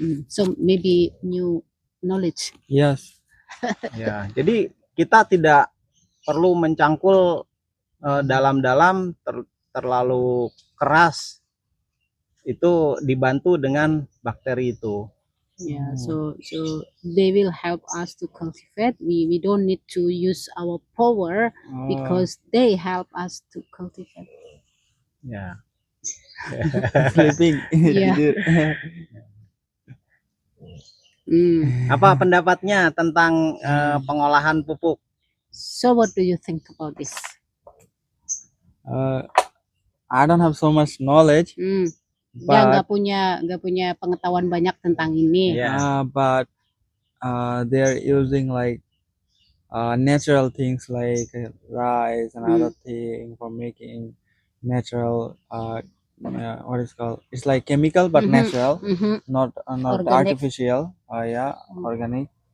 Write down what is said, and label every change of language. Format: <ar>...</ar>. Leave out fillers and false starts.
<en>So maybe new knowledge. Yes.</en> <id>Ya, jadi kita tidak perlu mencangkul dalam-dalam terlalu keras. Itu dibantu dengan bakteri itu.</id> <en>Yeah, so they will help us to cultivate. We don't need to use our power because they help us to cultivate.</en> <id>Ya.</id> <en>Sleeping. Yeah.</en> <id>Apa pendapatnya tentang pengolahan pupuk?</id> <en>So what do you think about this? I don't have so much knowledge.</en> <id>Dia nggak punya pengetahuan banyak tentang ini.</id> <en>But they're using like natural things like rice and other thing for making natural what is called, it's like chemical but natural, not Organic. artificial. Organic.</en>